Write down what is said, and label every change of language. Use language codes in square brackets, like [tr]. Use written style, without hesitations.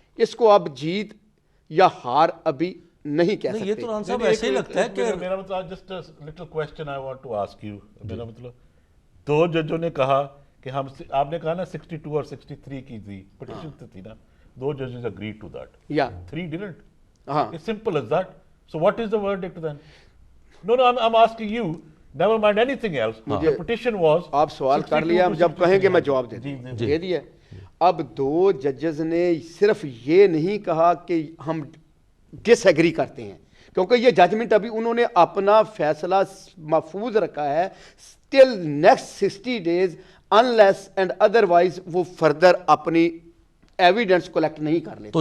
[ur] اس کو آپ جیت یا ہار ابھی نہیں کہہ سکتے. یہ تو ران صاحب ایسے ہی لگتا ہے کہ میرا مطلب [en] Just little question I want to ask you. [ur] میرا مطلب 2 ججوں نے کہا کہ ہم، آپ نے کہا نا 62 اور 63 کی تھی پٹیشن تھی نا، [en] 2 judges agreed to that. Yeah. 3 didn't. Uh-huh. It's simple as that. So what is the verdict then? No, I'm asking you, never mind anything else. The petition was... [ur] آپ سوال کر لیا، ہم جب کہیں گے میں جواب دے دیا. اب 2 ججز نے صرف یہ نہیں کہا کہ ہم ڈس ایگری کرتے ہیں، کیونکہ یہ ججمنٹ ابھی انہوں نے اپنا فیصلہ محفوظ رکھا ہے [en] till next 60 days unless and otherwise [ur] وہ فردر اپنی ایویڈنس کلیکٹ نہیں کر لیتے.